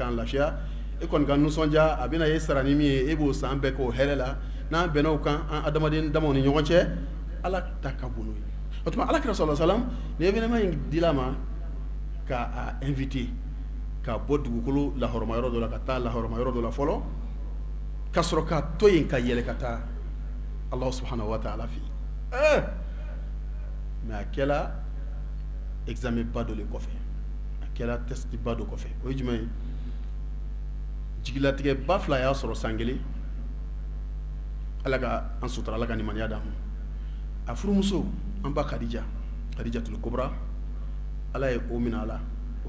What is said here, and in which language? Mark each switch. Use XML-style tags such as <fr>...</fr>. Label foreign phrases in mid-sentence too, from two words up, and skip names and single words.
<bm>k'an lafiya e kɔni ka nisɔndiya a bɛna e sara ni min ye e b'o san bɛɛ k'o hɛrɛ la n'an bɛnna o kan an adamaden damaw ni ɲɔgɔn cɛ ala ta ka bon n'o ye o tuma alakira sɔlɔlɔ salam ni événement in dila ma k'a invité ka bɔ dugukolo lahɔrɔma yɔrɔ dɔ la ka taa lahɔrɔma yɔrɔ dɔ la fɔlɔ ka sɔrɔ ka to yen ka yɛlɛ ka taa</bm> <ar>الله سبحانه وتعالى</ar> <bm>fi mais a kɛla examen ba dɔ le kɔfɛ a kɛla test ba dɔ kɔfɛ o ye jumɛn ye jigilatigɛ ba fila y'a sɔrɔ san kelen ala ka an sutura ala ka nimaniya d'a ma a furumuso an ba Khadijatul Kubra ala ye o minɛ a la o</bm>